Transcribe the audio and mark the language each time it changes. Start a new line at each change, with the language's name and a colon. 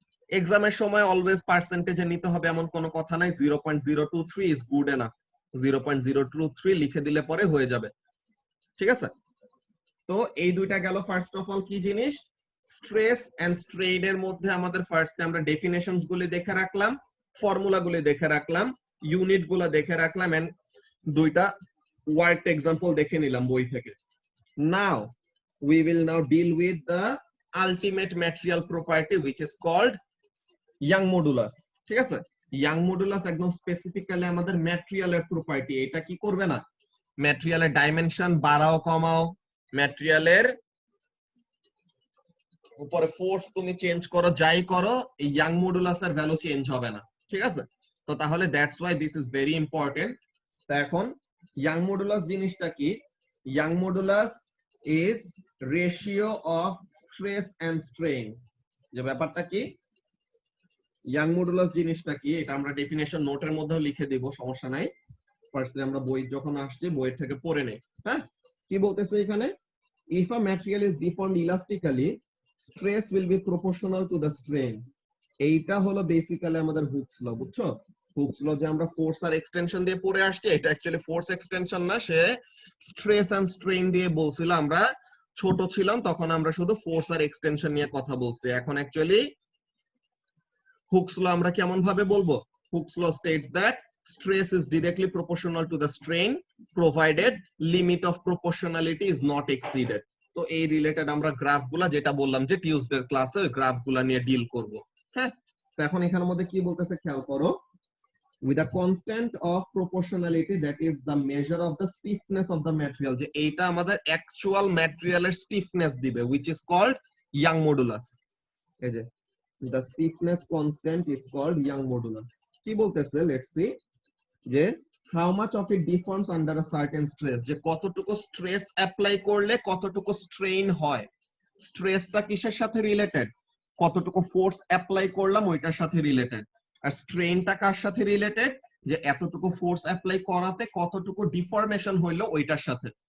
Bangla: এক্সামের সময় অলওয়েজ পার্সেন্টেজে নিতে হবে এমন কোনো কথা নাই,
English: 0.023 is good enough,
Bangla: 0.023 লিখে দিলে পরে হয়ে যাবে, ঠিক আছে। তো এই দুইটা গেল ফার্স্ট অফ অল কি জিনিস, স্ট্রেস এন্ড স্ট্রেইন এর মধ্যে আমাদের ফার্স্টে আমরা ডেফিনেশনস গুলি দেখে রাখলাম, ফর্মুলা গুলি দেখে রাখলাম, ইউনিট গুলো দেখে রাখলাম, এন্ড দুইটা ওয়ার্ড এক্সাম্পল দেখে নিলাম বই থেকে। নাও
English: we will now deal with the ultimate material property, which is called Young modulus.
Bangla: ঠিক আছে, Young modulus একদম স্পেসিফিক্যালি আমাদের ম্যাটেরিয়ালের প্রপার্টি। এটা কি করবে না, ম্যাটেরিয়ালের ডাইমেনশন বাড়াও কমাও, ম্যাটেরিয়ালের উপরে ফোর্স তুমি চেঞ্জ করো, যাই করো, এই ইয়াং মডুলাসের ভ্যালু চেঞ্জ হবে না, ঠিক আছে। তো তাহলে
English: That's why this is very important.
Bangla: তো এখন ইয়াং মডুলাস জিনিসটা কি,
English: Young modulus is ratio of stress and strain.
Bangla: যে ব্যাপারটা কি, ইয়াং মডুলাস জিনিসটা কি, এটা আমরা ডেফিনেশন নোটের মধ্যেও লিখে দিব, সমস্যা নাই। ফার্স্টে আমরা বই যখন আসছে বই থেকে পড়ে নেই। হ্যাঁ, কি বলতেছে এখানে,
English: if a material is deformed elastically, stress will be proportional to the strain.
Bangla: এইটা হলো বেসিক্যালি আমাদের হুকস ল, বুঝছো? হুকস ল যে আমরা ফোর্স আর এক্সটেনশন দিয়ে পড়ে আসছি, এটা অ্যাকচুয়ালি ফোর্স এক্সটেনশন না, সে স্ট্রেস এন্ড স্ট্রেইন দিয়ে বলছিল। আমরা ছোট ছিলাম তখন আমরা শুধু ফোর্স আর এক্সটেনশন নিয়ে কথা বলছি, এখন অ্যাকচুয়ালি হুকস ল আমরা কেমন ভাবে বলবো?
English: Hooke's law states that stress is directly proportional to the strain provided limit of proportionality is not exceeded.
Bangla: তো এই রিলেটেড আমরা গ্রাফগুলা যেটা বললাম যে টিউসডে ক্লাসে ওই গ্রাফগুলা নিয়ে ডিল করব। হ্যাঁ, তো এখন এখানের মধ্যে কি বলতেছে খেয়াল করো,
English: with a constant of proportionality that is the measure of the stiffness of the material,
Bangla: যে এইটা আমাদের অ্যাকচুয়াল ম্যাটেরিয়ালের স্টিফনেস দিবে,
English: which is called Young modulus.
Bangla: এই যে
English: the stiffness constant is called Young modulus.
Bangla: কি বলতেছে,
English: let's see,
Bangla: যে
English: how much of it deforms under a certain stress,
Bangla: যে কতটুকু স্ট্রেস অ্যাপ্লাই করলে কতটুকু স্ট্রেইন হয়। স্ট্রেসটা কিসের সাথে রিলেটেড? কতটুকু ফোর্স অ্যাপ্লাই করলাম ওইটার সাথে রিলেটেড। আর স্ট্রেইনটা কার সাথে রিলেটেড? যে এতটুকু ফোর্স অ্যাপ্লাই করাতে কতটুকু ডিফরমেশন হইলো ওইটার সাথে।